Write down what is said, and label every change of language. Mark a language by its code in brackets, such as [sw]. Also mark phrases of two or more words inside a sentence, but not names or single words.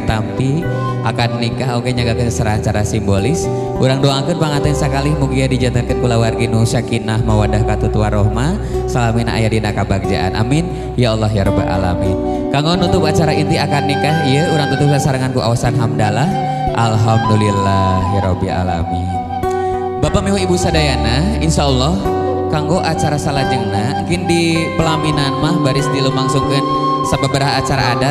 [su] tampi akan nikah oge nyagakeun secara simbolis urang doakeun panganten sakali mugia dijantankeun kulawargi nu sakinah mawadah katutu warahmah salamina aya dina kabagjaan [ar] amin ya Allah ya rabbal alamin. [su] Kanggo nutup acara inti akan nikah ieu urang tutup sasarangan ku awasan hamdalah [ar] alhamdulillahirabbil alamin. [su] Bapak Bapak Ibu sadayana insyaallah kanggo acara salajengna mungkin di pelaminan mah baris dilumangsukeun sababaraha acara adat